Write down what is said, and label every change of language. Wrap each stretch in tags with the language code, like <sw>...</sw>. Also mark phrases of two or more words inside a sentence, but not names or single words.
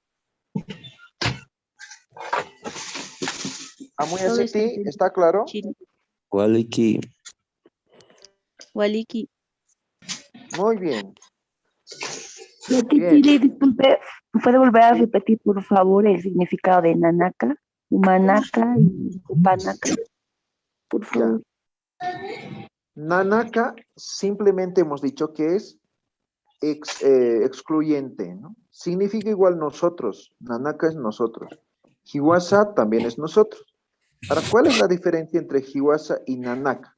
<es>Amuyaseti, ¿está claro? Waliki. Waliki. Muy bien. Yati Bien. Chiri, disculpe, ¿puede volver a repetir, por favor, el significado de nanaka, humanaka y upanaka? Por favor. Nanaka simplemente hemos dicho que es excluyente, ¿no? Significa igual nosotros. Nanaka es nosotros. Hiwasa también es nosotros. Ahora, ¿cuál es la diferencia entre Hiwasa y Nanaka?</es>